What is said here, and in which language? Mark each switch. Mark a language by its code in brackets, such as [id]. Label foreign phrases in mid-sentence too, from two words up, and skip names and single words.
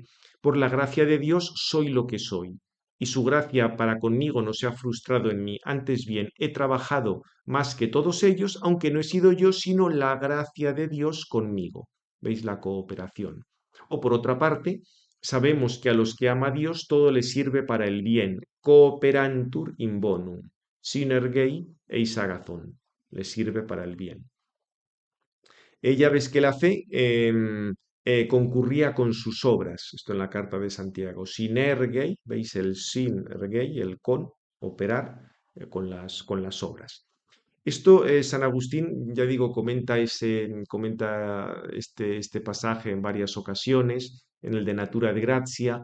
[es] Por la gracia de Dios soy lo que soy, y su gracia para conmigo no se ha frustrado en mí, antes bien he trabajado más que todos ellos, aunque no he sido yo, sino la gracia de Dios conmigo. ¿Veis la cooperación? O por otra parte, sabemos que a los que ama Dios todo les sirve para el bien, [la] cooperantur in bonum, [el] συνεργεῖ εἰς ἀγαθόν, [es] les sirve para el bien. Ella ves que la fe concurría con sus obras, esto en la carta de Santiago, synergei, veis el synergei, el con, operar con las obras. Esto, San Agustín, ya digo, comenta este pasaje en varias ocasiones, en el de Natura de Gratia.